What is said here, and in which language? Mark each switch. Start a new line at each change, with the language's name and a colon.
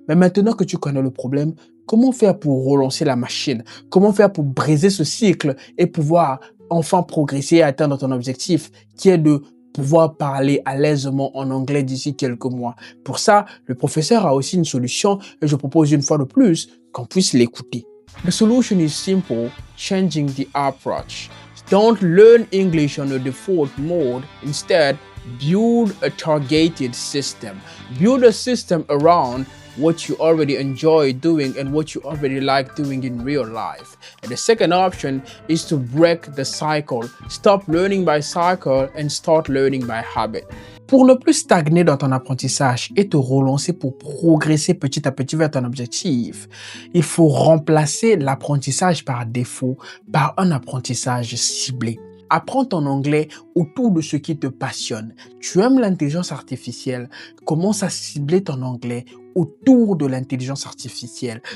French: Mais maintenant que tu connais le problème, comment faire pour relancer la machine? Comment faire pour briser ce cycle et pouvoir enfin progresser et atteindre ton objectif qui est de pouvoir parler à l'aisement en anglais d'ici quelques mois. Pour ça, le professeur a aussi une solution et je propose une fois de plus qu'on puisse l'écouter.
English: The solution is simple, changing the approach. Don't learn English on a default mode. Instead, build a targeted system. Build a system around what you already enjoy doing and what you already like doing in real life. And the second option is to break the cycle. Stop learning by cycle and start learning by habit.
French: Pour ne plus stagner dans ton apprentissage et te relancer pour progresser petit à petit vers ton objectif, il faut remplacer l'apprentissage par défaut par un apprentissage ciblé. Apprends ton anglais autour de ce qui te passionne. Tu aimes l'intelligence artificielle, commence à cibler ton anglais autour de l'intelligence artificielle.